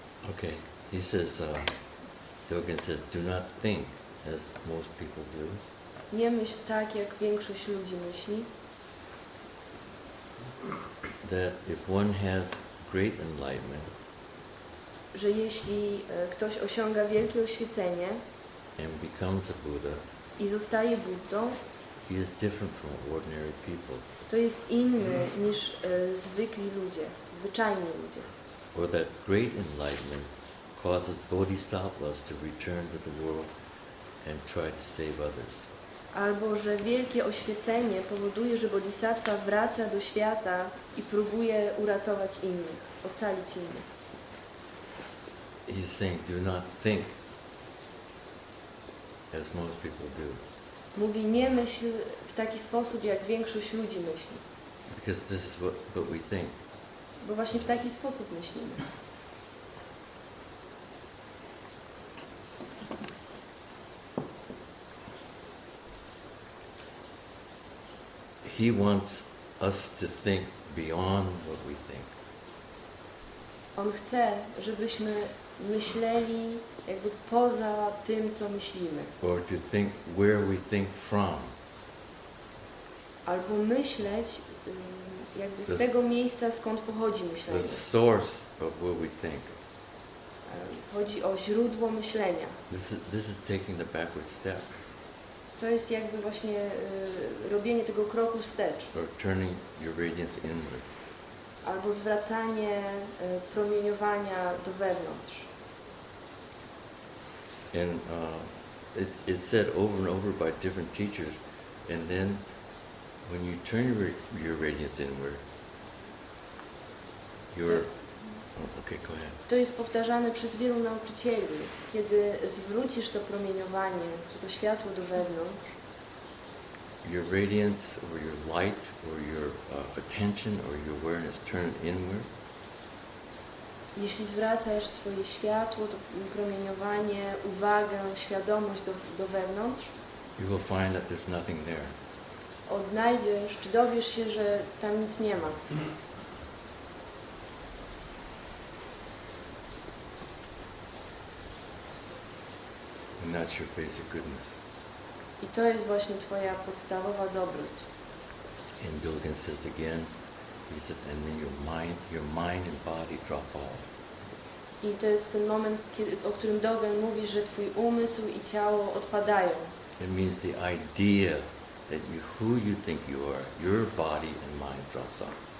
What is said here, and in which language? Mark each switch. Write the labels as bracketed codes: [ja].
[en] Okay. He says, Dogen says, do not think as most people do. [pl] Nie myśl tak, jak większość ludzi myśli, [en] That if one has great enlightenment [pl] że jeśli ktoś osiąga wielkie oświecenie [en] and becomes a Buddha, [pl] i zostaje Buddą, [en] he is different from ordinary people. [pl] to jest inny niż zwykli ludzie, zwyczajni ludzie. [en] Or that great enlightenment causes bodhisattvas to return to the world and try to save others. [pl] Albo że wielkie oświecenie powoduje, że bodhisattva wraca do świata i próbuje uratować innych, ocalić innych. [en] He's saying, do not think as most people do. [pl] Mówi, nie myśl w taki sposób, jak większość ludzi myśli. [en] Because this is what we think. [pl] Bo właśnie w taki sposób myślimy. [en] He wants us to think beyond what we think. [pl] On chce, żebyśmy myśleli jakby poza tym, co myślimy. [en] Or to think where we think from. [pl] Albo myśleć jakby z tego miejsca, skąd pochodzi myślenie. [en] The source of where we think. [pl] Chodzi o źródło myślenia. [en] This is taking the backward step. [pl] To jest jakby właśnie robienie tego kroku wstecz. [en] Or turning your radiance inward. [pl] Albo zwracanie promieniowania do wewnątrz. [en] And it's said over and over by different teachers. And then when you turn your radiance inward, okay, go ahead. [pl] To jest powtarzane przez wielu nauczycieli. Kiedy zwrócisz to promieniowanie, czy to światło do wewnątrz, [en] your radiance or your light or your attention or your awareness turn inward, [pl] jeśli zwracasz swoje światło, to promieniowanie, uwagę, świadomość do wewnątrz, [en] you will find that there's nothing there. [pl] odnajdziesz, czy dowiesz się, że tam nic nie ma. [en] And that's your basic goodness. [pl] I to jest właśnie Twoja podstawowa dobroć. [en] And Dogen says again, he said, and then your mind and body drop off. [pl] I to jest ten moment, o którym Dogen mówi, że Twój umysł i ciało odpadają. [en] It means the idea that who you think you are, your body and mind drops off.